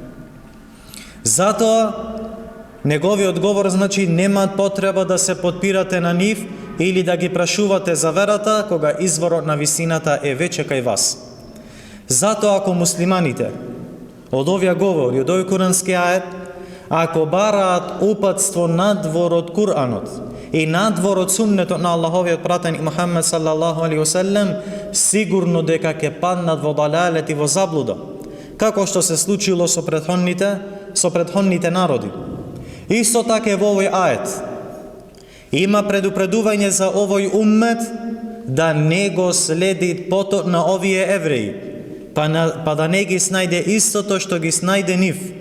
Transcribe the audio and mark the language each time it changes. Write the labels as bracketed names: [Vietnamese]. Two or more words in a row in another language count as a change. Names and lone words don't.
[Macedonian] Затоа, неговиот говор значи немаат потреба да се подпирате на нив или да ги прашувате за верата, кога изворот на вистината е веќе кај вас. Затоа, ако муслиманите од овие говори, од овој курански ајет, ако бараат упатство надвор од Куранот и надвор од суннетот на Аллаховиот пратеник Мухаммед [Arabic] صلى الله عليه وسلم, [Macedonian] сигурно дека ќе паднат во далалет и во заблуда, како што се случило со претходните народи. Исто така во овој ајет има предупредување за овој уммет да не го следи потот на овие евреи, па да не ги снајде истото што ги снајде нив.